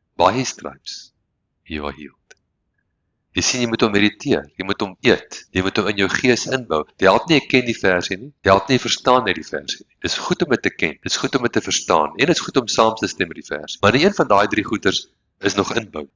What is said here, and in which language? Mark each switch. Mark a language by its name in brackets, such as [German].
[English] By his stripes you are healed. [Afrikaans] Jy sien, jy moet hom mediteer, jy moet hom eet, jy moet hom in jou gees inbou. Jy help nie, ek ken die versie nie, jy help nie, verstaan nie die versie nie. Dis goed om dit te ken, dis goed om dit te verstaan, en dis goed om saam te stem met die versie. Maar die een van daai 3 goeders is nog inbou.